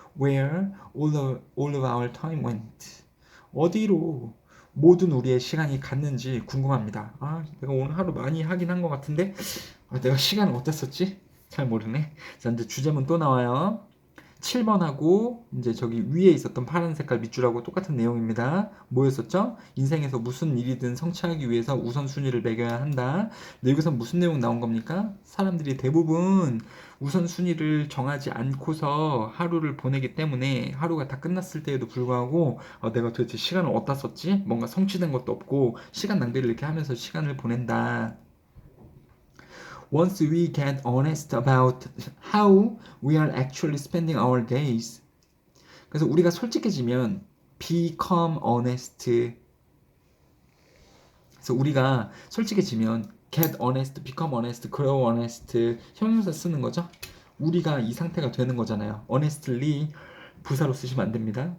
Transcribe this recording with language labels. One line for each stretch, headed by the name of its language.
English: where all of our time went.
Korean: 어디로 모든 우리의 시간이 갔는지 궁금합니다. 아, 내가 오늘 하루 많이 하긴 한 것 같은데, 내가 시간을 어디다 썼지? 잘 모르네. 자, 이제 주제문 또 나와요. 7번하고 이제 저기 위에 있었던 파란 색깔 밑줄하고 똑같은 내용입니다. 뭐였었죠? 인생에서 무슨 일이든 성취하기 위해서 우선순위를 매겨야 한다. 근데 여기서 무슨 내용 나온 겁니까? 사람들이 대부분 우선순위를 정하지 않고서 하루를 보내기 때문에 하루가 다 끝났을 때에도 불구하고 내가 도대체 시간을 어디다 썼지? 뭔가 성취된 것도 없고 시간 낭비를 이렇게 하면서 시간을 보낸다.
English: Once we get honest about how we are actually spending our days.
Korean: 그래서 우리가 솔직해지면
English: become honest.
Korean: 그래서 우리가 솔직해지면
English: get honest, become honest, grow honest
Korean: 형용사 쓰는 거죠. 우리가 이 상태가 되는 거잖아요. honestly 부사로 쓰시면 안 됩니다.